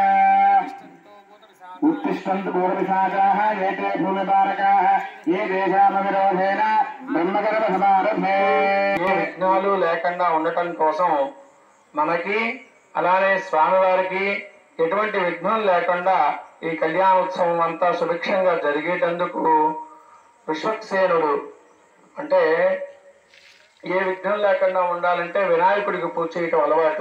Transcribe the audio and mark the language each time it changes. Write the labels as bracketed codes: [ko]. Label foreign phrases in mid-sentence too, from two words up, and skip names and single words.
[sa] उत्तिष्ठन्तु पूर्वविशाखाः ये ते भूमिपालकाः ये देशामविरोधेन ब्रह्मकर्मसमारभे। [te] ఏ విఘ్నాలు లేకుండా ఉండటం కోసం మనకి అలానే స్వామివారికి ఎటువంటి విఘ్నం లేకుండా ఈ కళ్యాణోత్సవం అంతా సుభిక్షంగా జరిగేటందుకు విశ్వక్సేనుడు అంటే ఏ విఘ్నం లేకుండా ఉండాలంటే వినాయకుడికి పూజ చేయటం అలవాటు.